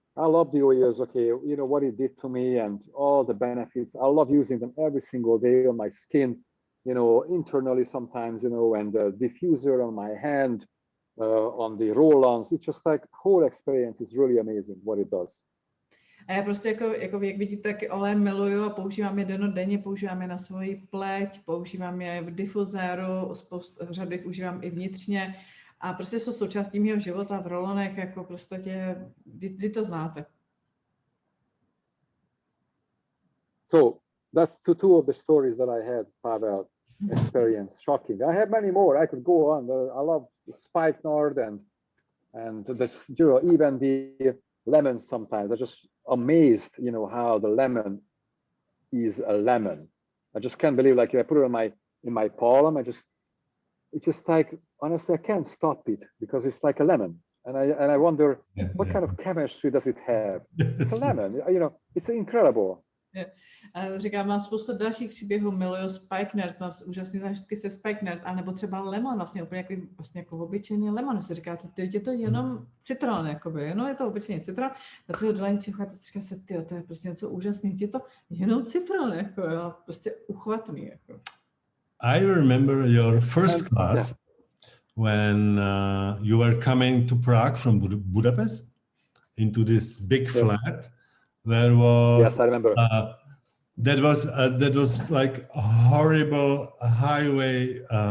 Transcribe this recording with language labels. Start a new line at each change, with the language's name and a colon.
English: I love the oils, okay, you know, what it did to me and all the benefits. I love using them every single day on my skin, you know, internally sometimes, you know, and the diffuser on my hand, on the roll-ons. It's just like the whole experience is really amazing what it does.
Czech: A já prostě jako jak vidíte, taky olej miluju a používám je dennodenně, používám je na svoji pleť, používám je v difuzéru, řadu jich užívám i vnitřně. A prostě jsou součástí mého života v rolonech, jako prostě, vy to znáte.
English: So that's two of the stories that I had, Pavel, experience. Shocking. I have many more. I could go on. I love spikenard and the, you know, even the lemons sometimes. I'm just amazed, you know, how the lemon is a lemon. I just can't believe, like, if I put it in my palm, it's just like, honestly, I can't stop it because it's like a lemon. And I wonder, what kind of chemistry does it have? It's a lemon, you know, it's incredible.
Czech: A říkám, mám spoustu dalších příběhů, miluju spikenard, mám úžasné zážitky se spikenard, anebo třeba lemon, vlastně úplně jako obyčejný lemon, se říká, teď je to jenom citron, jakoby, jenom je to obyčejný citron, tak se ho dolání čicháte, říká se, tyjo, to je prostě něco úžasného, je to jenom citron, jako, jo, prostě uchvatný, jako.
English: I remember your first class when you were coming to Prague from Budapest into this big flat where was yes, I remember. That was like a horrible highway